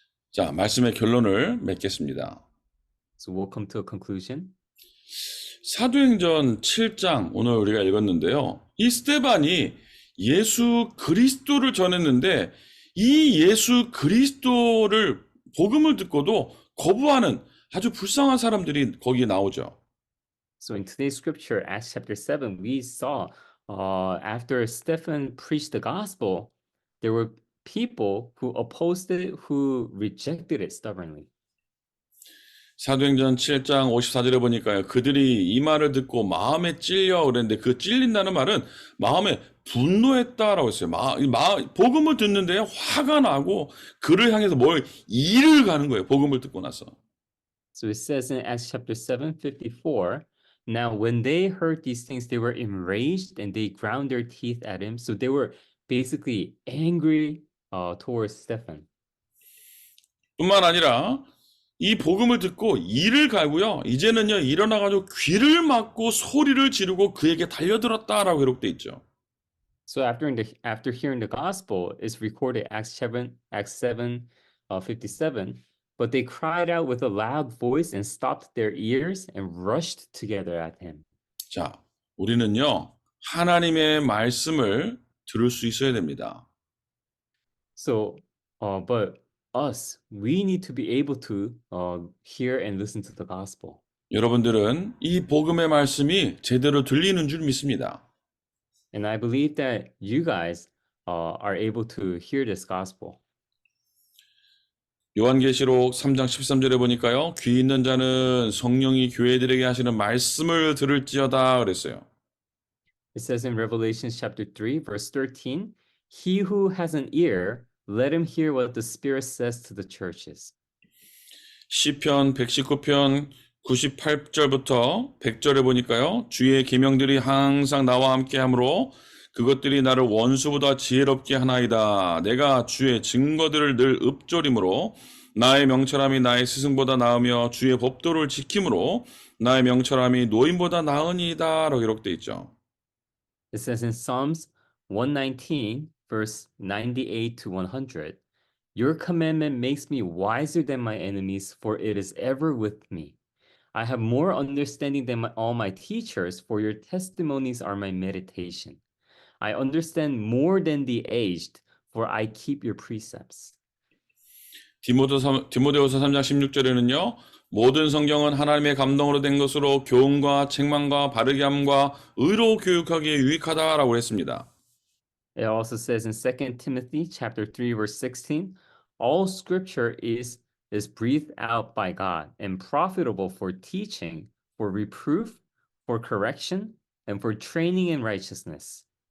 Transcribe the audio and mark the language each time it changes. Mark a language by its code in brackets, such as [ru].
[ko] 자, 말씀의 결론을 맺겠습니다. [en] So we'll come to a conclusion. [ko] 사도행전 7장 오늘 우리가 읽었는데요. 이 스데반이 예수 그리스도를 전했는데 이 예수 그리스도를 복음을 듣고도 거부하는 아주 불쌍한 사람들이 거기에 나오죠. [en] So in today's scripture, Acts chapter 7, we saw after Stephen preached the gospel, there were people who opposed it, who rejected it stubbornly. [ko] 사도행전 7장 54절에 보니까요. 그들이 이 말을 듣고 마음에 찔려 그랬는데 그 찔린다는 말은 마음에 분노했다라고 했어요. 복음을 듣는데 화가 나고 그를 향해서 일을 가는 거예요. 복음을 듣고 나서. [en] So it says in Acts chapter 7:54, now when they heard these things, they were enraged and they ground their teeth at him. So they were basically angry towards Stephen. [ko] 뿐만 아니라 이 복음을 듣고 이를 갈고요. 이제는요 일어나가지고 귀를 막고 소리를 지르고 그에게 달려들었다라고 기록돼 있죠. [en] So after hearing the gospel, it's recorded Acts 7:57. But they cried out with a loud voice and stopped their ears and rushed together at him. [ko] 자, 우리는요 하나님의 말씀을 들을 수 있어야 됩니다. [en] So, but us, we need to be able to hear and listen to the gospel. [ko] 여러분들은 이 복음의 말씀이 제대로 들리는 줄 믿습니다. [en] And I believe that you guys are able to hear this gospel. [ko] 요한계시록 3장 13절에 보니까요. 귀 있는 자는 성령이 교회들에게 하시는 말씀을 들을지어다 그랬어요. [en] It says in Revelation chapter 3, verse 13, he who has an ear, let him hear what the Spirit says to the churches. [ko] 시편 119편 98절부터 100절에 보니까요. 주의 계명들이 항상 나와 함께 하므로 그것들이 나를 원수보다 지혜롭게 하나이다. 내가 주의 증거들을 늘 읊조림으로 나의 명철함이 나의 스승보다 나으며 주의 법도를 지킴으로 나의 명철함이 노인보다 나으니이다 라고 기록되어 있죠. [en] It says in Psalms 119, verse 98 to 100. Your commandment makes me wiser than my enemies, for it is ever with me. I have more understanding than all my teachers, for your testimonies are my meditation. I understand more than the aged, for I keep your precepts. [ko] 디모데후서 3장 16절에는요. 모든 성경은 하나님의 감동으로 된 것으로 교훈과 책망과 바르게 함과 의로 교육하기에 유익하다라고 했습니다. [en] It also says in 2 Timothy chapter 3 verse 16, all scripture is breathed out by God and profitable for teaching, for reproof, for correction, and for training in righteousness.